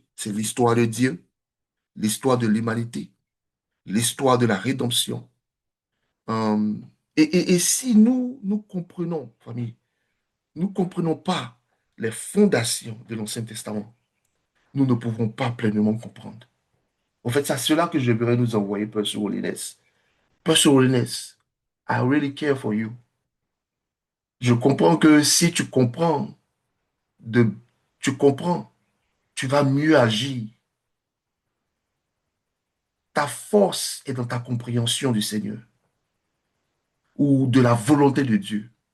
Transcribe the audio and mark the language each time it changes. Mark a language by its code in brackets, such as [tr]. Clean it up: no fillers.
[fr] C'est l'histoire de Dieu, l'histoire de l'humanité, l'histoire de la rédemption. Euh, et si nous comprenons, famille, nous ne comprenons pas les fondations de l'Ancien Testament, nous ne pouvons pas pleinement comprendre. En fait, c'est à cela que je voudrais nous envoyer, Pastor Holiness. [en] Pastor Holiness, I really care for you. [fr] Je comprends que si tu comprends, de, tu comprends, tu vas mieux agir. Ta force est dans ta compréhension du Seigneur ou de la volonté de Dieu.